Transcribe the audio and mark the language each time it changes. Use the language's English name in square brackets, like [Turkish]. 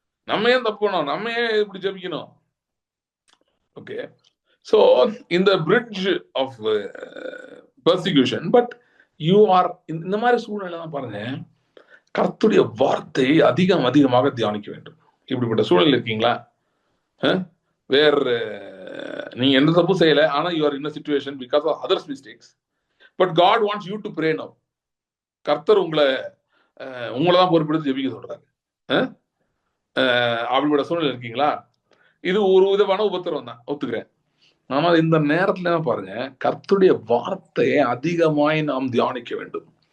[Tamil] நம்ம ஏன் தப்பு பண்ணோம், நம்ம ஏன் இப்படி ஜெபிக்கணும்? ஓகே, சோ இந்த bridge of persecution, but you are இந்த மாதிரி சூழ்நிலை தான் பாருங்க, கர்த்தருடைய வார்த்தையை அதிகமாக தியானிக்க வேண்டும். இப்படிப்பட்ட சூழ்நிலை இருக்கீங்களா? வேற நீங்க எந்த தப்பும் செய்யல, ஆனா [English] You are in a situation because of others mistakes, but God wants you to pray now. [Tamil] கர்த்தர் உங்களை தான் பொறுப்பெடுத்து ஜெபிக்க சொல்றாரு. அப்படிப்பட்ட சூழ்நிலை இருக்கீங்களா? இது ஒரு விதமான உபத்திரம் தான், ஒத்துக்கிறேன். ஆனா இந்த நேரத்துல பாருங்க, கர்த்தருடைய வார்த்தையை அதிகமாய் நாம் தியானிக்க வேண்டும்.